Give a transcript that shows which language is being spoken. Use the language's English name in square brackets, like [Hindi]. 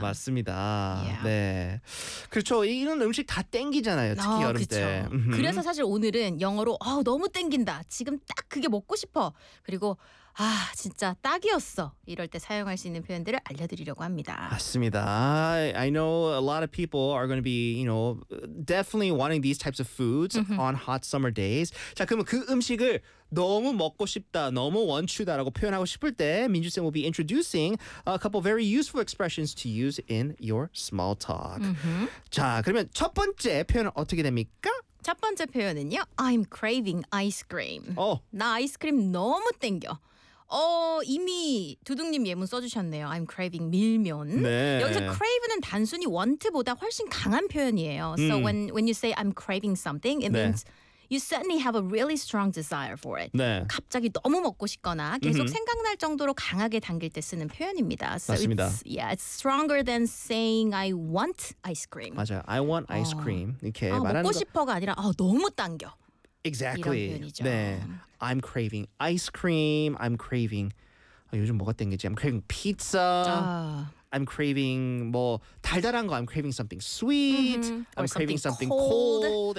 [Korean] 맞습니다. [English] Yeah. [Korean] 네, 그렇죠. 이런 음식 다 땡기잖아요. 특히 여름 때. 그래서 사실 오늘은 영어로 너무 땡긴다. 지금 딱 그게 먹고 싶어. 그리고 진짜 딱이었어. 이럴 때 사용할 수 있는 표현들을 알려드리려고 합니다. 맞습니다. [English] I know a lot of people are going to be, you know, definitely wanting these types of foods on hot summer days. [Korean] 자, 그러면 그 음식을 너무 먹고 싶다, 너무 원추다라고 표현하고 싶을 때 민주 쌤 [English] will be introducing a couple very useful expressions to use in your small talk. [Korean] 자, 그러면 첫 번째 표현은 어떻게 됩니까? 첫 번째 표현은요, [English] I'm craving ice cream. [Korean] 나 아이스크림 너무 땡겨. 이미 두둥님 예문 써주셨네요. [English] I'm craving 밀면. [Korean] 네. 여기서 crave는 단순히 want보다 훨씬 강한 표현이에요. [English] So when you say I'm craving something, it means you suddenly have a really strong desire for it. [Korean] 네. 갑자기 너무 먹고 싶거나 계속 생각날 정도로 강하게 당길 때 쓰는 표현입니다. So 맞습니다. [English] It's stronger than saying I want ice cream. [Korean] 맞아요. [English] I want ice cream. 이렇게 [Korean] 먹고 싶어가 아니라 너무 당겨. [English] Exactly. [Korean] 이런 표현이죠. 네. [English] I'm craving ice cream. I'm craving [Korean] 요즘 뭐가 땡기지? [English] I'm craving pizza. I'm craving [Korean] 뭐 달달한 거, [English] I'm craving something sweet, I'm craving something cold.